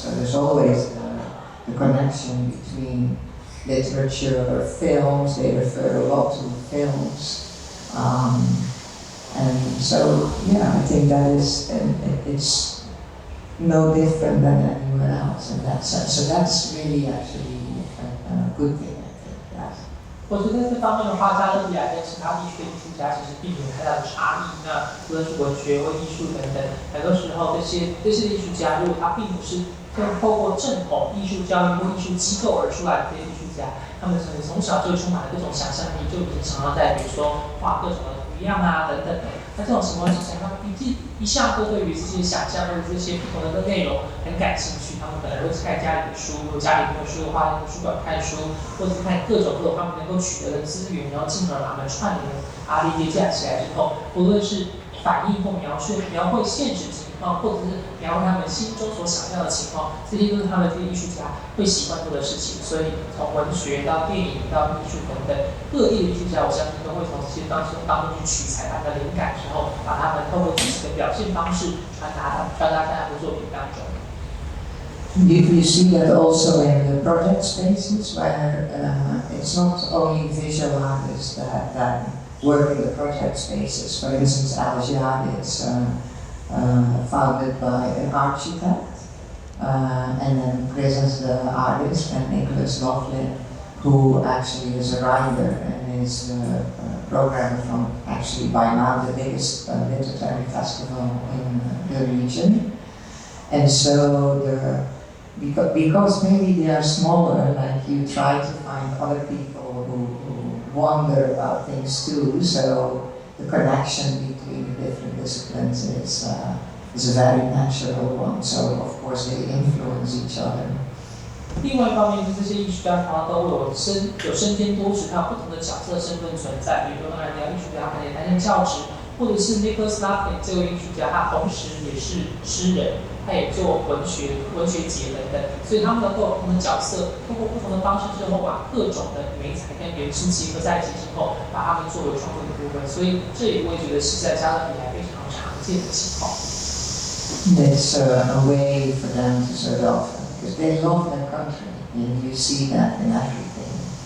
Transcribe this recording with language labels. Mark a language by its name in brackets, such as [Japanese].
[English] So there's always the connection between literature or films. They refer a lot to films. And so, yeah, I think that is, it's no different than anywhere else in that sense. So that's really actually a good thing, I think. Yeah. [Chinese] 我觉得这方面的话，加勒比海跟其他地区的艺术家其实并没有太大的差异。那无论是文学或艺术等等，很多时候这些艺术家，如果他并不是透过正统艺术教育或艺术机构而出来的这些艺术家，他们可能从小就充满了各种想象力，就已经常常在比如说画各种的图样啊等等的。那这种情况之下，他们一向都对于这些想象或者这些不同的内容很感兴趣，他们可能会看家里的书，如果家里没有书的话，在图书馆看书，或者是看各种他们能够取得的资源，然后进而把它们串联连接起来之后，无论是反映或描绘现实情况，或者是描绘他们心中所想象的情况，这些都是他们这些艺术家会喜欢做的事情。所以从文学到电影到艺术等等各地的艺术家，我相信都会从这些当中去取材他们的灵感之后，把他们透过自己的表现方式传达在他们的作品当中。 [English] You see that also in the project spaces, where it's not only visual artists that work in the project spaces. For instance, Lassalle is founded by an architect, and then Chris is the artist, and Nicholas Laughlin, who actually is a writer and is a programmer from actually by now the biggest literary festival in the region. And so because maybe they are smaller, like you try to find other people who wonder about things too, so the connection between the different disciplines is a very natural one, so of course they influence each other. [Chinese] 另外一方面，就是这些艺术家常常都有身兼多职，他有不同的角色身份存在。比如说，当然，你要艺术家可能也担任教职，或者是 Nicholas Larkin 这位艺术家，他同时也是诗人，他也做文学节等等，所以他们能够不同的角色，通过不同的方式之后，把各种的媒材跟元素结合在一起之后，把它们作为创作的部分，所以这也我也觉得是在加勒比海非常常见的情况。 [English] It's a way for them to sort of, because they love their country, and you see that in everything.